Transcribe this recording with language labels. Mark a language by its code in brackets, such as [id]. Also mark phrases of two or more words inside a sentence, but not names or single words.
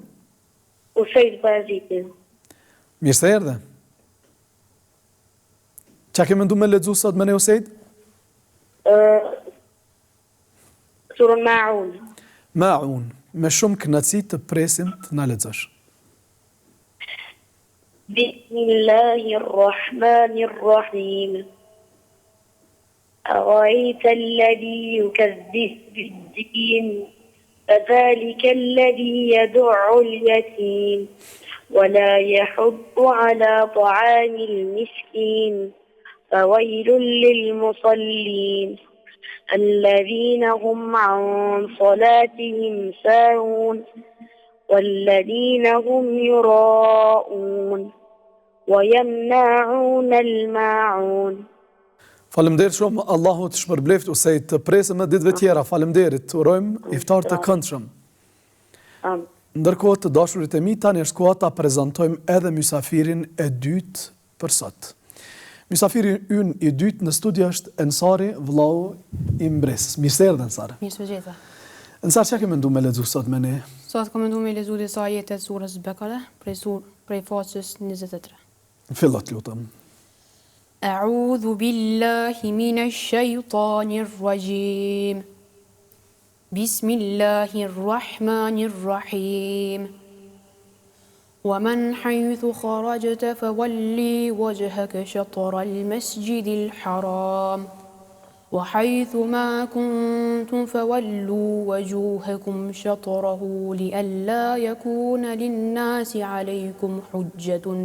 [sq] Ushejt Barazitin. Mirë se erdhe. Qa ke mendu me lexu sot me ne Usejt? Surën Maun. Ma'un. Me shumë kënaqësi të presim të na lexosh. Bismillahirrahmanirrahim. [ar] أرأيت الذي يكذب بالدين فذلك الذي يدع اليتيم ولا يحض على طعام المسكين فويل للمصلين الذين هم عن صلاتهم ساهون والذين هم يراءون ويمنعون الماعون. [sq] Faleminderit shumë, Allahu të shpërbleft ose të presëm në ditëve tjera. Faleminderit, urojmë iftar të këndshëm. Ndërkohë të dashurit e mi, tani është koha ta prezantojmë edhe mysafirin e dytë për sot. Mysafiri ynë i dytë në studio është Ensari, vllau i mbresës. Mirë se erdhe, Ensari. Mirë se gjeta. Ensari, çka ke menduar me lexu sot me ne? Sot kam menduar me lexu disa ajete të surës Bekare, prej faqes 23. Fillo të lutem. [ar] أعوذ بالله من الشيطان الرجيم بسم الله الرحمن الرحيم ومن حيث خرجت فولي وجهك شطر المسجد الحرام وحيث ما كنتم فولوا وجوهكم شطره لئلا يكون للناس عليكم حجة